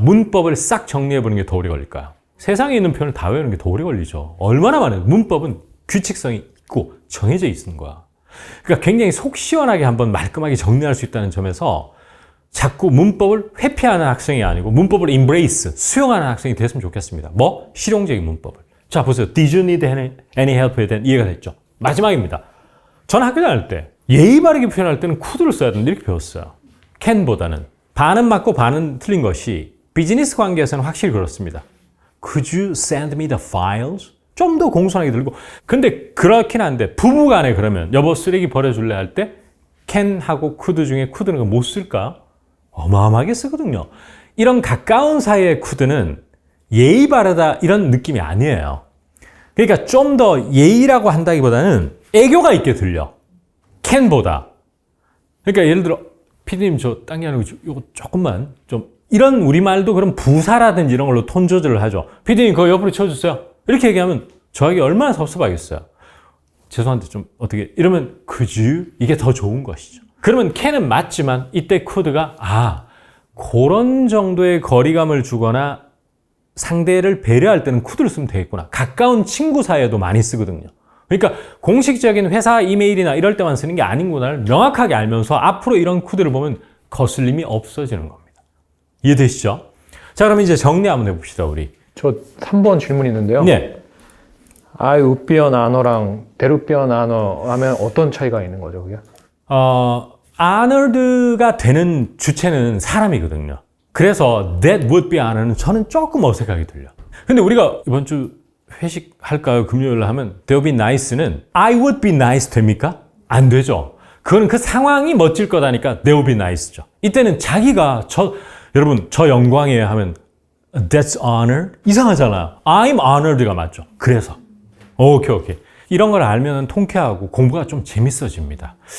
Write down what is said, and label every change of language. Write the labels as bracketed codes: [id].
[ko] 문법을 싹 정리해보는 게 더 오래 걸릴까요? 세상에 있는 표현을 다 외우는 게 더 오래 걸리죠. 얼마나 많아요. 문법은 규칙성이 있고 정해져 있는 거야. 그러니까 굉장히 속 시원하게 한번 말끔하게 정리할 수 있다는 점에서 자꾸 문법을 회피하는 학생이 아니고 문법을 embrace, 수용하는 학생이 됐으면 좋겠습니다. 뭐? 실용적인 문법을. 자, 보세요. [en] Did you need any help에 [ko] 대한 이해가 됐죠? 마지막입니다. 저는 학교 다닐 때 예의 바르게 표현할 때는 could를 써야 된다 이렇게 배웠어요. can보다는. 반은 맞고 반은 틀린 것이 비즈니스 관계에서는 확실히 그렇습니다. [en] Could you send me the files? [ko] 좀 더 공손하게 들고. 근데 그렇긴 한데 부부간에 그러면 여보 쓰레기 버려줄래 할 때 can하고 could 중에 could는 못 쓸까? 어마어마하게 쓰거든요. 이런 가까운 사이의 could는 예의 바르다 이런 느낌이 아니에요. 그러니까 좀 더 예의라고 한다기보다는 애교가 있게 들려. can보다. 그러니까 예를 들어 피디님 저 딴 게 아니고 이거 조금만 좀 이런 우리말도 그럼 부사라든지 이런 걸로 톤 조절을 하죠. 피디님 그거 옆으로 쳐주세요. 이렇게 얘기하면 저에게 얼마나 섭섭하겠어요. 죄송한데 좀 어떻게 이러면 [en] could you? [ko] 이게 더 좋은 것이죠. 그러면 can은 맞지만 이때 could가 그런 정도의 거리감을 주거나 상대를 배려할 때는 could를 쓰면 되겠구나. 가까운 친구 사이에도 많이 쓰거든요. 그러니까 공식적인 회사 이메일이나 이럴 때만 쓰는 게 아닌구나를 명확하게 알면서 앞으로 이런 could를 보면 거슬림이 없어지는 겁니다. 이해되시죠? 자, 그럼 이제 정리 한번 해봅시다, 우리. 저 3번 질문 있는데요. 네. [en] I would be an honor랑 there would be an honor [ko] 하면 어떤 차이가 있는 거죠, 그게? honored가 되는 주체는 사람이거든요. 그래서 [en] that would be honor [ko] 는 저는 조금 어색하게 들려. 근데 우리가 이번 주 회식 할까요? 금요일 하면 [en] there would be nice는 I would be nice [ko] 됩니까? 안 되죠. 그거는 그 상황이 멋질 거다니까 [en] there would be nice [ko] 죠. 이때는 자기가 여러분 저 영광이에요 하면 [en] that's honored? [ko] 이상하잖아요. [en] I'm honored [ko] 가 맞죠. 그래서 오케이. 이런 걸 알면 통쾌하고 공부가 좀 재밌어집니다.